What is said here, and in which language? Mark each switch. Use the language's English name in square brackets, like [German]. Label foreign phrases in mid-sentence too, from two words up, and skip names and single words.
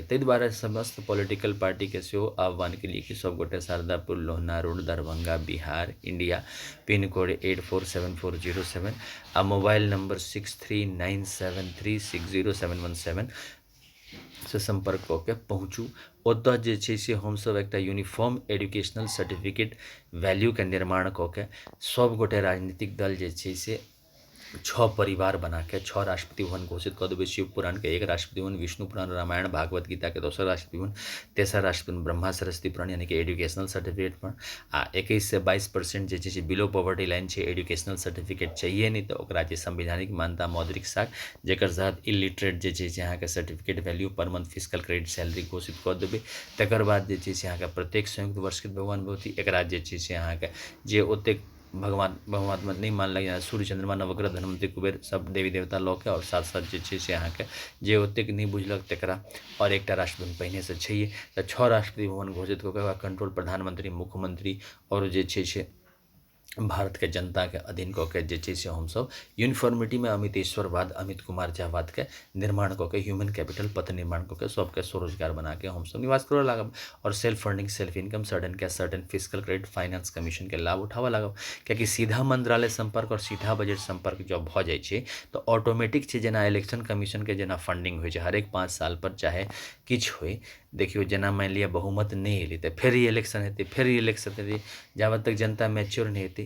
[Maithili] ताहि दुआरे समस्त [English] political partyके [Maithili] सेहो आह्वान केलिए कि सबगोटे शारदापुर लोहना रोड, दरभंगा, बिहार, इंडिया, [English] pin code [Maithili] 847407 आ [English] mobile number [Maithili] 6397360717 से संपर्क कऽ के पहुँचू। ओतऽ जे छै से हमसब एकटा [English] uniform educational certificate valueके [Maithili] निर्माण कऽ के सब गोटे राजनीतिक दल जे छै से 6 परिवार बना के 6 राष्ट्रपति भवन घोषित कऽ देबै। शिव पुराणके 1 राष्ट्रपति भवन, विष्णु पुराण, रामायण, भागवत गीताके 2 राष्ट्रपति भवन, 3 राष्ट्रपति भवन, ब्रह्मा सरस्वती पुराण यानी कि [English] educational certificate [Maithili] पर आ 21 से 22% जे छै से [English] below poverty line [Maithili] छै, [English] educational certificate [Maithili] चाहिए नहीं, तऽ ओकरा जे संवैधानिक मान्यता मौद्रिक साख जेकर तहत इलिटरेट जे छै से अहाँके [English] certificate value [Maithili] पर [English] month fiscal credit salary [Maithili] घोषित कऽ देबै। तकर बाद जे छै से अहाँके प्रत्येक संयुक्त वर्षकृत भगवान भगवती एकरा जे छै से अहाँके जे ओतेक भगवान भगवान नहीं मानलक, जेना सूर्य चंद्रमा नवग्रह धनवंतरी कुबेर सब देवी देवता लऽ के, और साथ साथ जे छै से अहाँके जे ओतेक नहीं बुझलक तकरा, और एकटा राष्ट्रपति पहिनेसँ छैहे, तऽ 6 राष्ट्रपति भवन घोषित कऽ के कंट्रोल प्रधानमंत्री, मुख्यमंत्री और जे छै से भारतके जनताके अधीन कऽ के जे छै से हमसब यूनिफॉर्मिटीमे अमितेश्वरवाद, अमित कुमार झावादके निर्माण कऽ के [English] human capital [Maithili] पथ निर्माण कऽ के सबके स्वरोजगार बना के हमसब निवास करऽ लागब, और [English] self funding, self income, sudden cash, certain fiscal credit finance commission के [Maithili] लाभ उठाबऽ लागब। कियाकि सीधा मंत्रालय संपर्क और सीधा बजट संपर्क जब भऽ जाइ छै तऽ ऑटोमेटिक छै, जेना [English] election commissionके [Maithili] जेना फंडिंग होइ छै हरेक 5 साल पर, चाहे किछु होइ। देखियौ, जेना मानि लिअ बहुमत नहि एलै तऽ फेर इलेक्शन हेतै, फेर इलेक्शन हेतै, जाबत तक जनता मैच्योर नहीं हेतै।